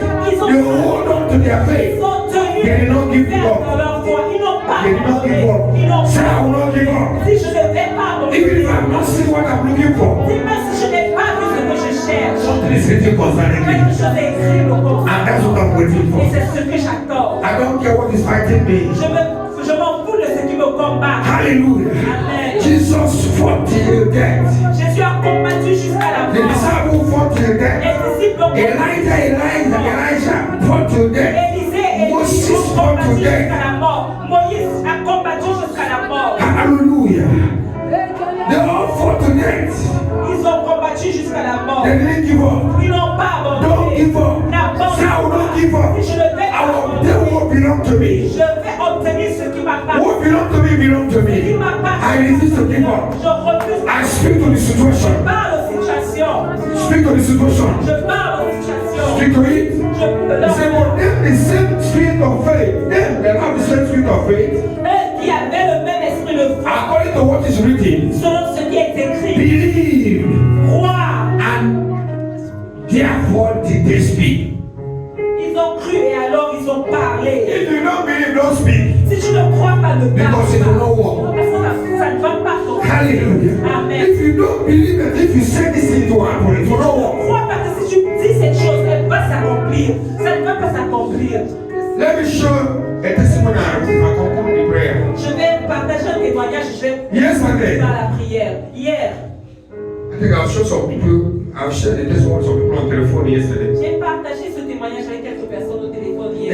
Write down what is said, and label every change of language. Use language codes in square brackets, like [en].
[en] They hold on to their faith. [fr] Ils ont tenu [en] They did not give [fr] ferme dans [en] up. [fr] leur foi. Ils n'ont pas [en] They did not give [fr] abandonné. Ils n'ont [en] up. Say, [fr] pas. [en] I will not give up. [fr] Si je ne vais pas [en] Even [fr] abandonner, [en] if I'm not seeing what I'm looking for, [fr] si même si je n'ai pas vu ce que je cherche, [en] something is written concerning [fr] quelque [en] me. [fr] chose est écrit au fond. [en] And that's what I'm waiting [fr] Et [en] for. [fr] c'est ce que j'attends. [en] I don't care what is fighting me. [fr] Je m'en fous de ce qui me combat. combattre. Hallelujah. Amen. [en] Jesus fought till death. [fr] Jésus a combattu jusqu'à la [en] The [fr] mort. [en] disciples fought till death. [fr] Les disciples ont combattu. [en] Elijah fought till death. [fr] Élisée et [en] Moses [fr] Élisée ont [en] fought [fr] combattu [en] to death. [fr] jusqu'à la mort. Moïse a combattu jusqu'à la mort. Hallelujah. [en] They all fought to death. [fr] Ils ont combattu jusqu'à la mort. [en] They didn't give up. [fr] Ils n'ont pas [en] Don't [fr] abandonné. [en] give up. [fr] N'abandonne [en] Say, I will not give [fr] pas. [en] up. [fr] Si je ne vais [en] I [fr] pas [en] will [fr] abandonner, [en] take what belong to me. [fr] je vais obtenir ce qui m'appartient. [en] What belong to me belong to [fr] Ce qui [en] me. [fr] m'appartient. [en] I resist to give up. [fr] Je refuse. [en] I speak to the [fr] Je [en] situation. [fr] parle aux situations. [en] Speak to the situation. [fr] Je parle aux situations. [en] Speak to it. [fr] Je [en] He said, but them the same spirit of faith. Them that have the same spirit of faith. [fr] Eux qui avaient le même esprit de foi, [en] According to what is written. [fr] selon ce qui est écrit, [en] Believe. [fr] croient. [en] And therefore did they speak. [fr] Ils ont cru et alors ils ont parlé. [en] If you don't believe, don't speak. [fr] Si tu ne crois pas, ne parle [en] Because it will not [fr] pas. [en] work. [fr] Parce que ça ne va pas fonctionner. Hallelujah. Amen. [en] If you don't believe that if you say this thing to happen, it [fr] Si [en] will [fr] tu [en] not [fr] ne [en] work. [fr] crois pas que si tu dis cette chose, elle va s'accomplir. Ça ne va pas s'accomplir. [en] Let me show a testimony I conclude the prayer. [fr] Je vais partager un témoignage. Je vais [en] Yesterday, [fr] faire la prière. Hier, [en] I think I'll show some people, I've shared the testimony some people on telephone yesterday. [fr] j'ai partagé ce témoignage avec quelques personnes au téléphone hier.